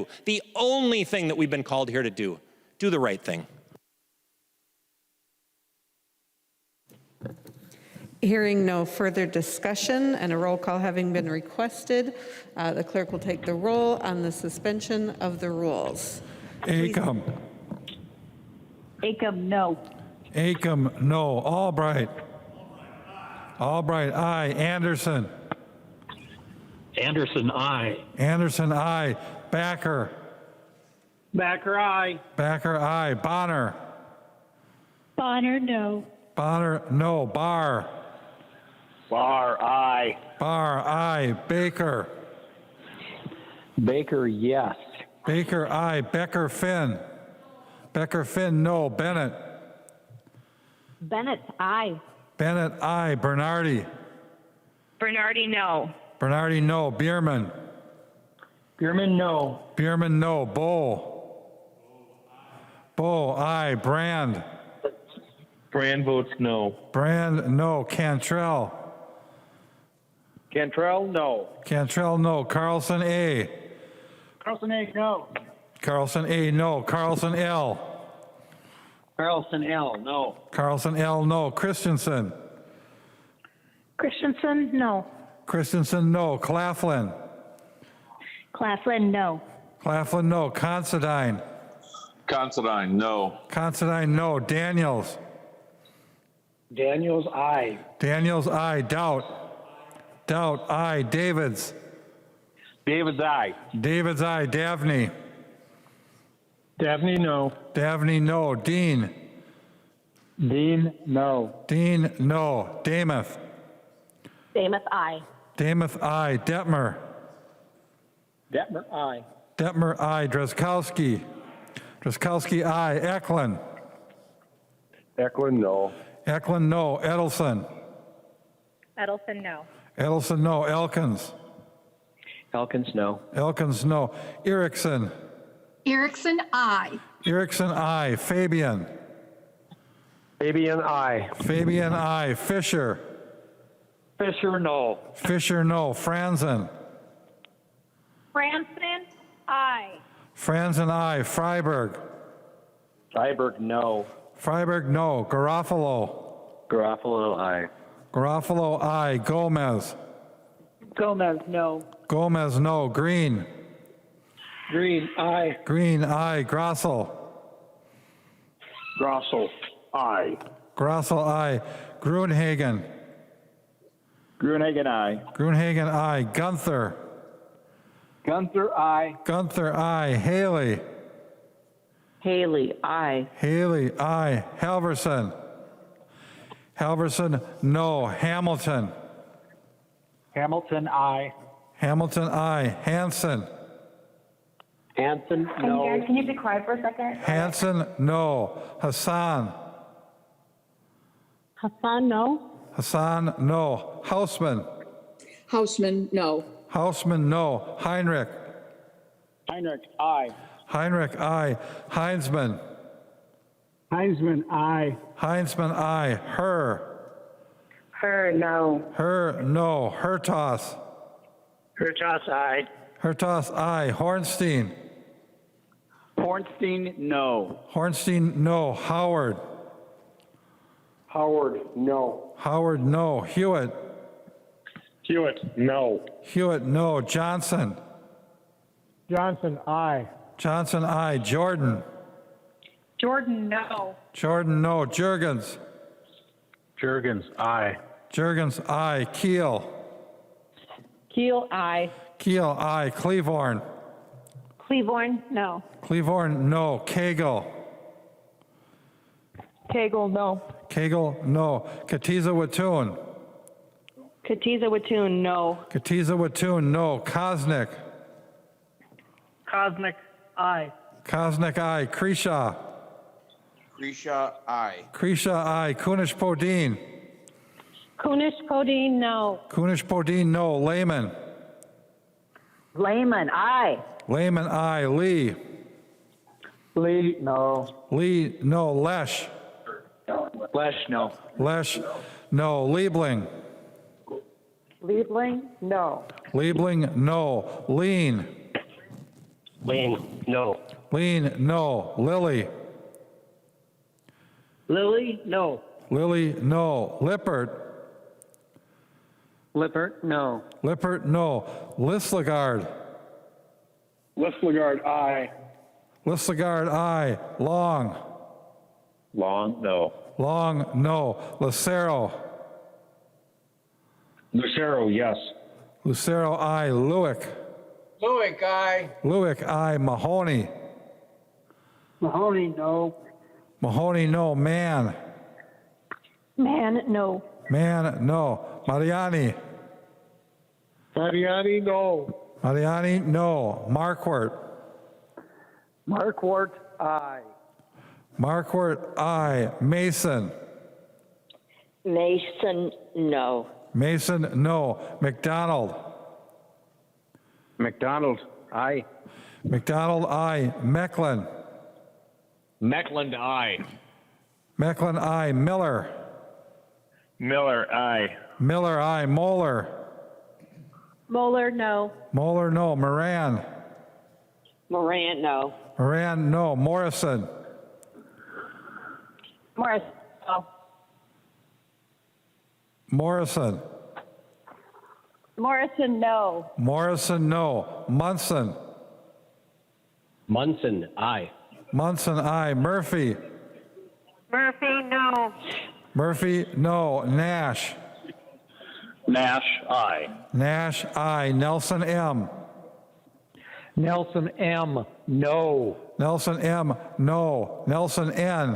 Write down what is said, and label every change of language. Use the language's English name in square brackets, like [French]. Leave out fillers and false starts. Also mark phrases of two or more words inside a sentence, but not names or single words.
[English] The only thing that we've been called here to do. Do the right thing. Hearing no further discussion and a roll call having been requested, the clerk will take the roll on the suspension of the rules. Acom. Acom, no. Acom, no. Albright. Albright, aye. Anderson. Anderson, aye. Anderson, aye. Backer. Backer, aye. Backer, aye. Bonner. Bonner, no. Bonner, no. Barr. Barr, aye. Barr, aye. Baker. Baker, yes. Baker, aye. Becker, Finn. Becker, Finn, no. Bennett. Bennett, aye. Bennett, aye. Bernardi. Bernardi, no. Bernardi, no. Bierman. Bierman, no. Bierman, no. Bow. Bow, aye. Brand. Brand votes no. Brand, no. Cantrell. Cantrell, no. Cantrell, no. Carlson, A. Carlson, A, no. Carlson, A, no. Carlson, L. Carlson, L, no. Carlson, L, no. Christensen. Christensen, no. Christensen, no. Claflin. Claflin, no. Claflin, no. Considine. Considine, no. Considine, no. Daniels. Daniels, aye. Daniels, aye. Doubt. Doubt, aye. Davids. Davids, aye. Davids, aye. Davney. Dabney, no. Davney, no. Dean. Dean, no. Dean, no. Damath. Damath, aye. Damath, aye. Detmer. Detmer, aye. Detmer, aye. Drazkowski. Drazkowski, aye. Eklund. Eklund, no. Eklund, no. Edelson. Edelson, no. Edelson, no. Elkins. Elkins, no. Elkins, no. Erickson. Erickson, aye. Erickson, aye. Fabian. Fabian, aye. Fabian, aye. Fisher. Fisher, no. Fisher, no. Franzen. Franson, aye. Franzen, aye. Freiberg. Freiberg, no. Freiberg, no. Garofalo. Garofalo, aye. Garofalo, aye. Gomez. Gomez, no. Gomez, no. Green. Green, aye. Green, aye. Grossel. Grossel, aye. Grossel, aye. Gruenhagen. Gruenhagen, aye. Gruenhagen, aye. Gunther. Gunther, aye. Gunther, aye. Haley. Haley, aye. Haley, aye. Halverson. Halverson, no. Hamilton. Hamilton, aye. Hamilton, aye. Hanson. Hanson, no. Can you be quiet for a second? Hanson, no. Hassan. Hassan, no. Hassan, no. Hausman. Hausman, no. Hausman, no. Heinrich. Heinrich, aye. Heinrich, aye. Heinzman. Heinzman, aye. Heinzman, aye. Her. Her, no. Her, no. Hertos. Hertos, aye. Hertos, aye. Hornstein. Hornstein, no. Hornstein, no. Howard. Howard, no. Howard, no. Hewitt. Hewitt, no. Hewitt, no. Johnson. Johnson, aye. Johnson, aye. Jordan. Jordan, no. Jordan, no. Jurgens. Jurgens, aye. Jurgens, aye. Keel. Keel, aye. Keel, aye. Cleavorn. Cleavorn, no. Cleavorn, no. Cagle. Cagle, no. Cagle, no. Katiza Wattoon. Katiza Wattoon, no. Katiza Wattoon, no. Kosnick. Kosnick, aye. Kosnick, aye. Kreshaw. Grisha, aye. Kreshaw, aye. Kunish Podine. Kunish Podine, no. Kunish Podine, no. Lehman. Lehman, aye. Lehman, aye. Lee. Lee, no. Lee, no. Lesh. Lesh, no. Lesh, no. Liebling. Liebling, no. Liebling, no. Lean. Lane, no. Lean, no. Lilly. Lily, no. Lilly, no. Lippert. Lippert, no. Lippert, no. Lislegard. Lislegard, aye. Lislegard, aye. Long. Long, no. Long, no. Lucero. Lucero, yes. Lucero, aye. Lewick. Lewick, aye. Lewick, aye. Mahoney. Mahoney, no. Mahoney, no. Mann. Man, no. Mann, no. Mariani. Mariani, no. Mariani, no. Marquardt. Marquardt, aye. Marquardt, aye. Mason. Mason, no. Mason, no. McDonald. McDonald, aye. McDonald, aye. Mecklin. Meckland, aye. Mecklin, aye. Miller. Miller, aye. Miller, aye. Moeller. Moeller, no. Moeller, no. Moran. Moran, no. Moran, no. Morrison. Morris, no. Morrison. Morrison, no. Morrison, no. Munson. Munson, aye. Munson, aye. Murphy. Murphy, no. Murphy, no. Nash. Nash, aye. Nash, aye. Nelson M. Nelson M, no. Nelson M, no. Nelson N.